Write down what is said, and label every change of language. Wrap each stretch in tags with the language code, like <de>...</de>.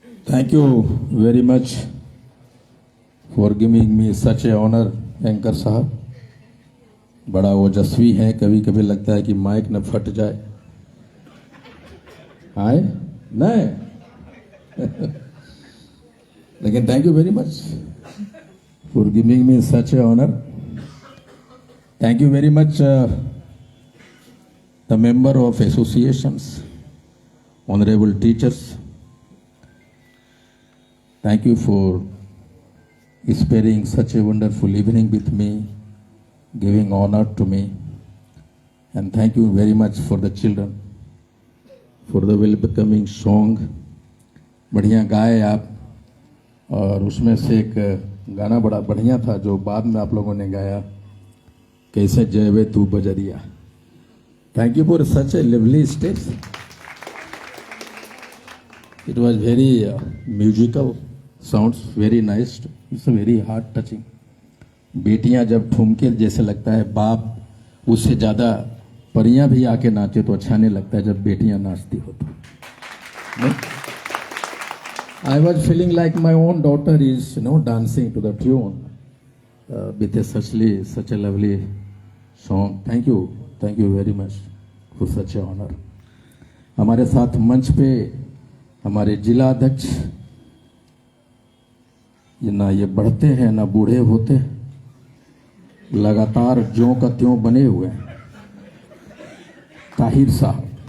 <en>Thank you very much for giving me such a honor, anchor साहब।</en> <hi>बड़ा ओजस्वी है, कभी कभी लगता है कि माइक न फट जाए। आए नहीं लेकिन</hi> <en>Thank you very much for giving me such a honour. Thank you very much the member of associations, honourable teachers. Thank you for sparing such a wonderful evening with me, giving honor to me, and thank you very much for the children for the welcoming song।</en> <hi>बढ़िया गाए आप, और उसमें से एक गाना बड़ा बढ़िया था जो बाद में आप लोगों ने गाया, कैसे जयवे तू बजरिया।</hi> <en>Thank you for such a lovely stage। It was very musical, sounds very nice, it's very heart touching।</en> <hi>बेटियां जब ठुमके जैसे लगता है बाप उससे ज़्यादा परियां भी आके नाचे तो अच्छा नहीं लगता है जब बेटियां नाचती हो तो।</hi> <en>I was feeling like my own daughter is dancing to the tune with such a lovely song। Thank you very much for such a honor।</en> <hi>हमारे साथ मंच पे हमारे जिला अध्यक्ष, ये ना ये बढ़ते हैं ना बूढ़े होते, लगातार ज्यों का त्यों बने हुए हैं, ताहिर साहब।</hi>